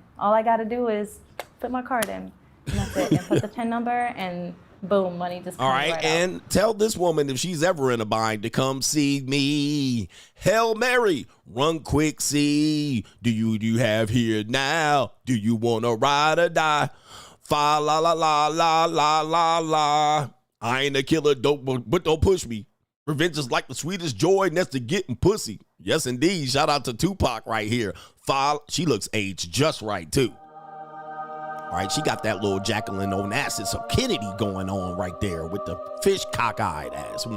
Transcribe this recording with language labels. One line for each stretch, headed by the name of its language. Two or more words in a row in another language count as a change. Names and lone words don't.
English: All I got to do is put my card in, and that's it, and put the PIN number, and boom, money just comes all right, right and out. tell this woman if she's ever in a bind to come see me. Hail Mary, run quick, see. Do you have here now? Do you want to ride or die? Fa la la la la la la la. I ain't a killer, but don't push me. Revenge is like the sweetest joy next to getting pussy. Yes, indeed. Shout out to Tupac right here. She looks aged just right, too. All right, she got that little Jacqueline Onassis or Kennedy going on right there with the fish cockeyed ass woman.